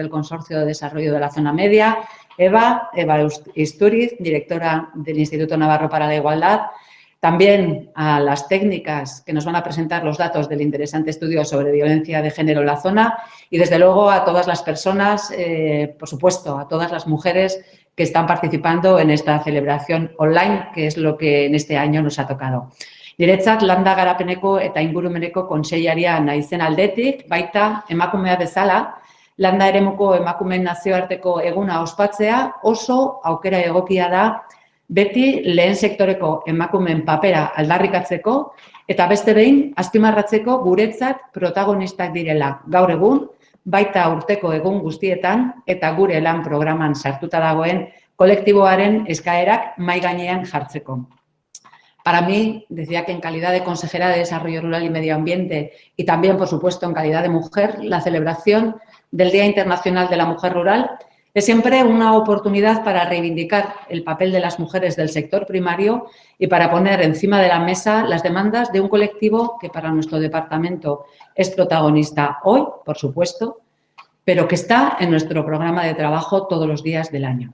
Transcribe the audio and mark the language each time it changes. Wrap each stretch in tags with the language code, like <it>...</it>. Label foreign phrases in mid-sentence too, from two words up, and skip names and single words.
<es>de Desarrollo de la Zona Media, Eva Istúriz, directora del Instituto Navarro para la Igualdad, también a las técnicas que nos van a presentar los datos del interesante estudio sobre violencia de género en la zona y, desde luego, a todas las personas, por supuesto, a todas las mujeres que están participando en esta celebración online, que es lo que en este año nos ha tocado.</es> <eu>Niretzat, landa garapeneko eta ingurumeneko kontseilaria naizen aldetik, baita emakumea bezala, landa eremuko emakumeen nazioarteko eguna ospatzea oso aukera egokia da beti lehen sektoreko emakumeen papera aldarrikatzeko eta beste behin azpimarratzeko guretzat protagonistak direla gaur egun, baita urteko egun guztietan eta gure lan programan sartuta dagoen kolektiboaren eskaerak mahai gainean jartzeko.</eu> <es>Para mí, decía que en calidad de consejera de Desarrollo Rural y Medio Ambiente y también, por supuesto, en calidad de mujer, la celebración del Día Internacional de la Mujer Rural es siempre una oportunidad para reivindicar el papel de las mujeres del sector primario y para poner encima de la mesa las demandas de un colectivo que para nuestro departamento es protagonista hoy, por supuesto, pero que está en nuestro programa de trabajo todos los días del año.</es>